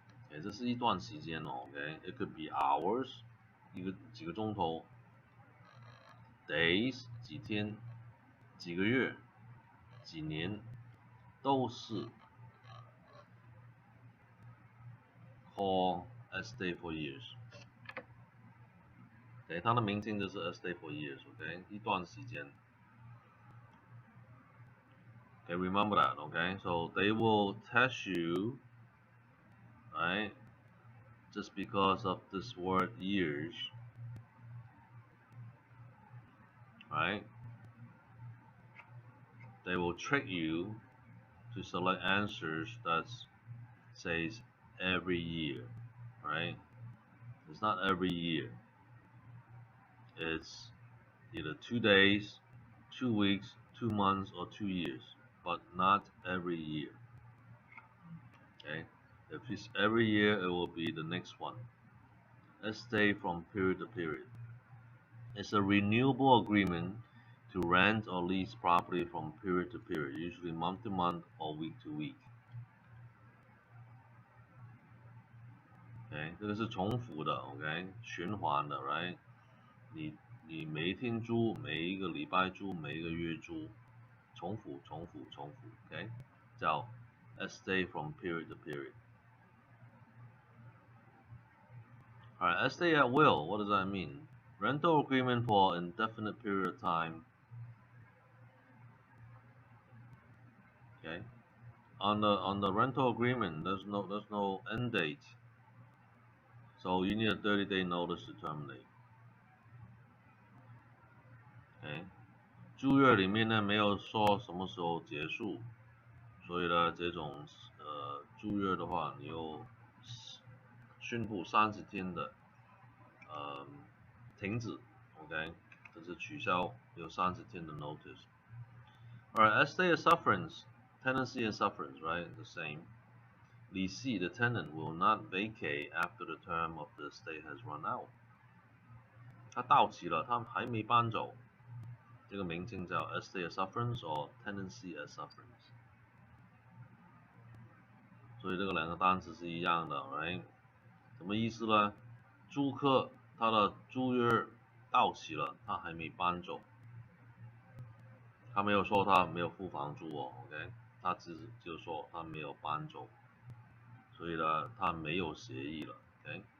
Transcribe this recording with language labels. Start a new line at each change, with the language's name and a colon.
Chinese: 这是一段时间哦 ，OK，
English: it could be hours，
Chinese: 几个钟头 ，days 几天，几个月，几年，都是 call estate for years。 OK， 它的名称就是 estate for years，OK， 一段时间。
English: Okay, remember that, okay? So they will test you, right? Just because of this word years, right? They will trick you to select answers that says every year, right? It's not every year. It's either 2 days, 2 weeks, 2 months, or 2 years, but not every year. Okay? If it's every year, it will be the next one. Let's stay from period to period. It's a renewable agreement to rent or lease property from period to period, usually month to month or week to week.
Chinese: OK， 这个是重复的 ，OK， 循环的 ，right？你每一天租，每一个礼拜租，每一个月租，重复，OK， 叫 estate from period to period.
English: Alright, estate at will. What does that mean? Rental agreement for indefinite period of time. Okay. On the rental agreement, there's no end date. So you need a 30-day notice to terminate.
Chinese: OK， 租约里面呢没有说什么时候结束，所以呢这种租约的话，你有宣布30天的停止 ，OK， 这是取消有30天的 notice。
English: Alright, estate of sufferance, tenancy and sufferance, right? The same. Lessee, the tenant, will not vacate after the term of the estate has run out.
Chinese: 它到期了，它还没搬走。这个名称叫 estate of sufferance 或 tenancy as sufferance。所以这个两个单词是一样的 ，right？ 什么意思呢？租客他的租约到期了，他还没搬走，他没有说他没有付房租哦 ，OK？他只就说他没有搬走，所以呢，他没有协议了 ，OK？